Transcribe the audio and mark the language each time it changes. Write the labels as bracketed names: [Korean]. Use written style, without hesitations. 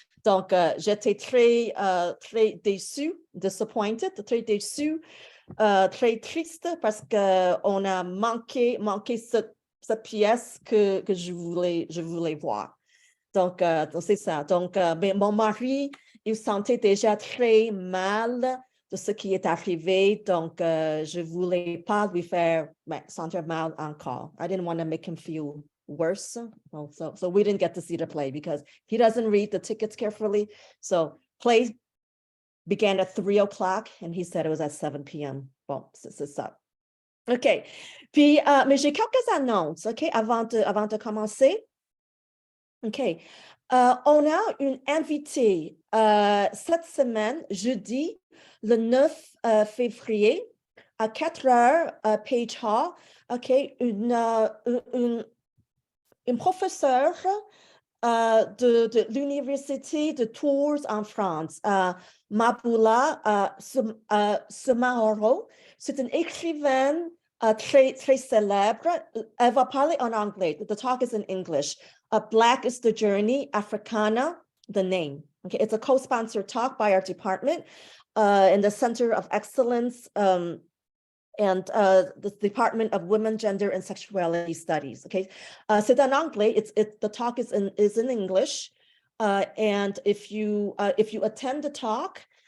[French] Donc, j'étais très déçue, disappointed, très déçue, très triste parce qu'on a manqué cette pièce que je voulais voir. Donc, c'est ça. Donc, mon mari, il sentait déjà très mal de ce qui est arrivé. Donc, je ne voulais pas lui faire sentir mal encore. [English] I didn't want to make him feel worse. So we didn't get to see the play because he doesn't read the tickets carefully. So play began at 3 o'clock and he said it was at 7 p.m. [French] Bon, c'est ça. OK. Puis, mais j'ai quelques annonces, OK, avant de commencer. OK. On a une invitée cette semaine, jeudi, le 9 février, à 4h, Page Hall. OK. Une professeure de l'Université de Tours en France, Maboula Soumahoro. C'est une écrivaine très, très célèbre. Elle va parler en anglais. [English] The talk is in English. Black is the Journey, Africana, the Name. Okay, it's a co-sponsored talk by our department in the Center of Excellence and the Department of Women, Gender, and Sexuality Studies. Okay, [French] c'est en anglais. [English] The talk is in English, and if you attend the talk